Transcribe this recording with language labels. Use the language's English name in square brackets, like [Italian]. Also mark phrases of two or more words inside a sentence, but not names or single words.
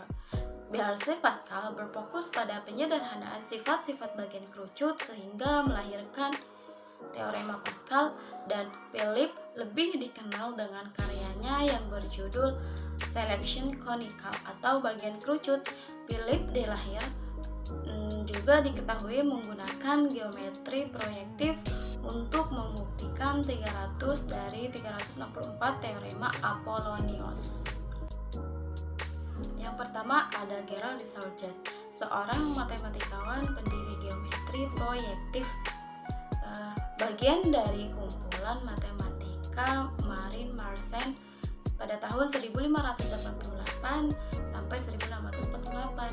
[Indonesian] Blaise Pascal berfokus pada penyederhanaan sifat-sifat bagian kerucut sehingga melahirkan teorema Pascal, dan Philippe lebih dikenal dengan karyanya yang berjudul Selection Conical atau bagian kerucut. Philippe de la Hire juga diketahui menggunakan geometri proyektif untuk membuktikan 300 dari 364 teorema Apollonius. Yang pertama ada Gerard de Sauges, seorang matematikawan pendiri geometri proyektif, bagian dari kumpulan matematika Marin Mersenne pada tahun 1588 sampai 1648.